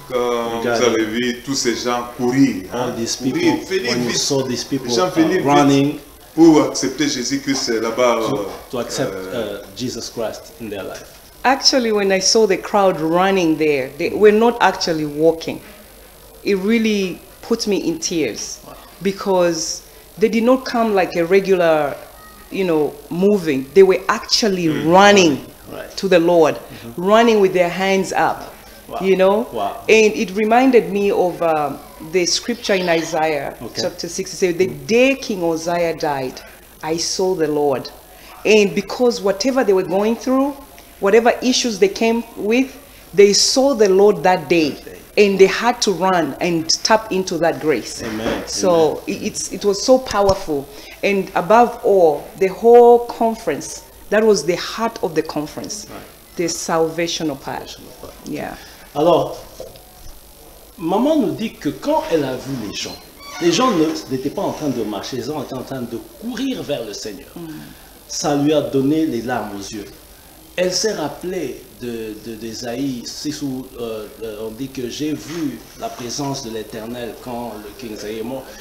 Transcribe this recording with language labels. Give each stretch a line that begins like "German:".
French: Quand vous avez vu tous ces gens courir,
English: all these people, when you saw these people running
French: pour accepter Jésus-Christ là-bas.
English: To accept Jesus Christ in their life. Actually, when I saw the crowd running there, they were not actually walking. It really put me in tears because they did not come like a regular, moving. They were actually running to the Lord, running with their hands up, Wow. And it reminded me of the scripture in Isaiah chapter 6. It says, the day King Uzziah died, I saw the Lord. And because whatever they were going through, whatever issues they came with, they saw the Lord that day. And they had to run and tap into that grace. Amen. So it was so powerful. And above all, the whole conference, that was the heart of the conference, the salvational part. Yeah.
French: Alors, maman nous dit que quand elle a vu les gens n'étaient pas en train de marcher, ils étaient en train de courir vers le Seigneur. Ça lui a donné les larmes aux yeux. Elle s'est rappelée d'Ésaïe 6 où on dit que j'ai vu la présence de l'Éternel quand le King Isaïe est mort.